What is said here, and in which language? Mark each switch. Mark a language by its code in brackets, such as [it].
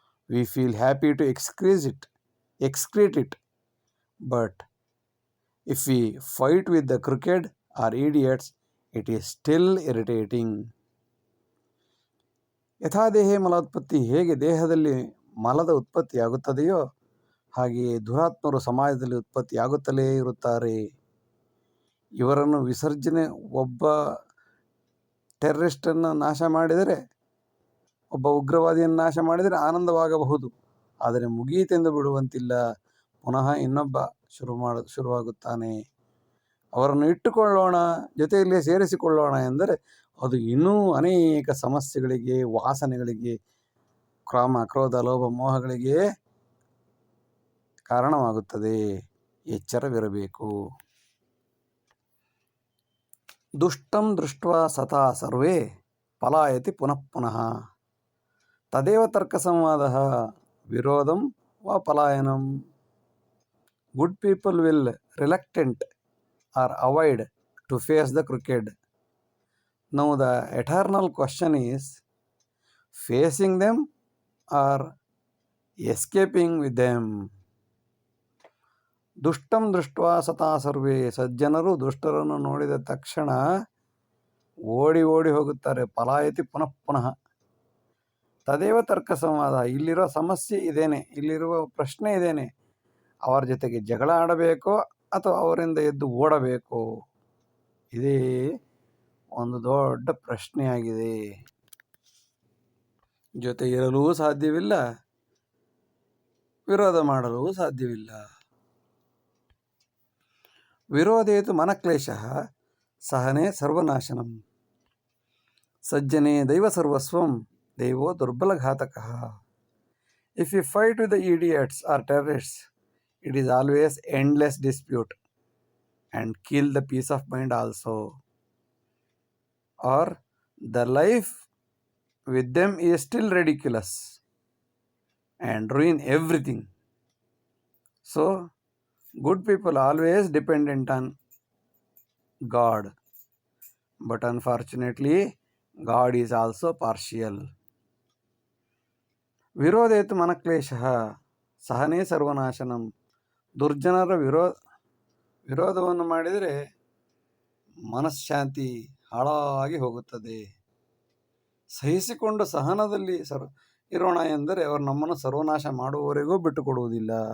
[en] We feel happy to excrete it. But if we fight with the crooked or idiots, it is still irritating. [sa] ಯಥಾದೇಹೇ ಮಲೋತ್ಪತ್ತಿ, [kn] ಹೇಗೆ ದೇಹದಲ್ಲಿ ಮಲದ ಉತ್ಪತ್ತಿಯಾಗುತ್ತದೆಯೋ ಹಾಗೆಯೇ ದುರಾತ್ಮರು ಸಮಾಜದಲ್ಲಿ ಉತ್ಪತ್ತಿಯಾಗುತ್ತಲೇ ಇರುತ್ತಾರೆ. ಇವರನ್ನು ವಿಸರ್ಜನೆ, ಒಬ್ಬ ಟೆರರಿಸ್ಟನ್ನು ನಾಶ ಮಾಡಿದರೆ, ಒಬ್ಬ ಉಗ್ರವಾದಿಯನ್ನು ನಾಶ ಮಾಡಿದರೆ ಆನಂದವಾಗಬಹುದು, ಆದರೆ ಮುಗಿಯಿತೆಂದು ಬಿಡುವಂತಿಲ್ಲ. ಪುನಃ ಇನ್ನೊಬ್ಬ ಶುರುವಾಗುತ್ತಾನೆ. ಅವರನ್ನು ಇಟ್ಟುಕೊಳ್ಳೋಣ, ಜೊತೆಯಲ್ಲಿ ಸೇರಿಸಿಕೊಳ್ಳೋಣ ಎಂದರೆ ಅದು ಇನ್ನೂ ಅನೇಕ ಸಮಸ್ಯೆಗಳಿಗೆ, ವಾಸನೆಗಳಿಗೆ, ಕಾಮ ಕ್ರೋಧ ಲೋಭ ಮೋಹಗಳಿಗೆ ಕಾರಣವಾಗುತ್ತದೆ. ಎಚ್ಚರವಿರಬೇಕು. [sa] ದುಷ್ಟಂ ದೃಷ್ಟ್ವಾ ಸತಾ ಸರ್ವೇ ಪಲಾಯತಿ ಪುನಃ ಪುನಃ, ತದೇವ ತರ್ಕ ಸಂವಾದ ವಿರೋಧಂ ವಾ ಪಲಾಯನಂ. [en] Good people will reluctant or avoid to face the crooked. Now the eternal question is facing them or escaping with them. [sa] ದುಷ್ಟಂ ದೃಷ್ಟ್ವಾ ಸತಾ ಸರ್ವೇ, [kn] ಸಜ್ಜನರು ದುಷ್ಟರನ್ನು ನೋಡಿದ ತಕ್ಷಣ ಓಡಿ ಓಡಿ ಹೋಗುತ್ತಾರೆ. [sa] ಪಲಾಯತಿ ಪುನಃ ಪುನಃ. ತದೇವ ತರ್ಕ ಸಂವಾದ, [kn] ಇಲ್ಲಿರೋ ಸಮಸ್ಯೆ ಇದೇನೆ, ಇಲ್ಲಿರುವ ಪ್ರಶ್ನೆ ಇದೇನೆ, ಅವರ ಜೊತೆಗೆ ಜಗಳ ಆಡಬೇಕೋ ಅಥವಾ ಅವರಿಂದ ಎದ್ದು ಓಡಬೇಕೋ, ಇದೇ ಒಂದು ದೊಡ್ಡ ಪ್ರಶ್ನೆಯಾಗಿದೆ. ಜೊತೆ ಇರಲೂ ಸಾಧ್ಯವಿಲ್ಲ, ವಿರೋಧ ಮಾಡಲೂ ಸಾಧ್ಯವಿಲ್ಲ. [sa] ವಿರೋಧೇತು ಮನಕ್ಲೇಶ ಸಹನೆ ಸರ್ವನಾಶನಂ, ಸಜ್ಜನೆ ದೈವ ಸರ್ವಸ್ವಂ ದೈವೋ ದುರ್ಬಲಘಾತಕಃ. [en] If you fight with the idiots or terrorists, it is always endless dispute and kill the peace of mind also. Or the life with them is still ridiculous and ruin everything. So good people always dependent on God, but unfortunately God is also partial. [sa] ವಿರೋಧೇತು ಮನಕ್ಲೇಶ ಸಹನೆ ಸರ್ವನಾಶನಂ, [kn] ದುರ್ಜನರ ವಿರೋಧವನ್ನು ಮಾಡಿದರೆ ಮನಃಶಾಂತಿ ಹಾಳಾಗಿ ಹೋಗುತ್ತದೆ. ಸಹಿಸಿಕೊಂಡು ಸಹನದಲ್ಲಿ ಇರೋಣ ಎಂದರೆ ಅವರು ನಮ್ಮನ್ನು ಸರ್ವನಾಶ ಮಾಡುವವರೆಗೂ ಬಿಟ್ಟುಕೊಡುವುದಿಲ್ಲ.